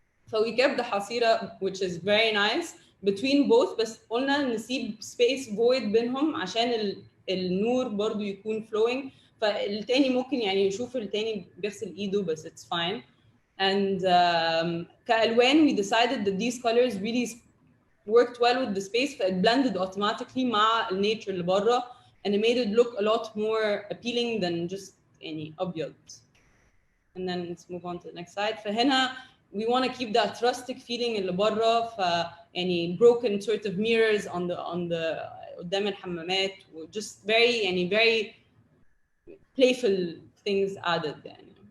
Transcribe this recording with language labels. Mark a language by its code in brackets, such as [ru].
[en] So we kept the حصيرة which is very nice between both, [ar] بس قلنا نسيب [en] space void [ar] بينهم عشان النور برضو يكون [en] flowing. [ar] فالتاني ممكن يعني يشوف التاني بيغسل ايده بس [en] it's fine. And [ar] كألوان [en] we decided that these colors really worked well with the space, فit blended automatically [ar] مع النيتشر اللي برا, [en] and it made it look a lot more appealing than just [ar] يعني أبيض. [en] And then let's move on to the next slide. [ar] فهنا [en] we want to keep that rustic feeling [ar] اللي برا, [en] يعني broken sort of mirrors on the [ar] قدام الحمامات, [en] just very يعني very playful things added يعني.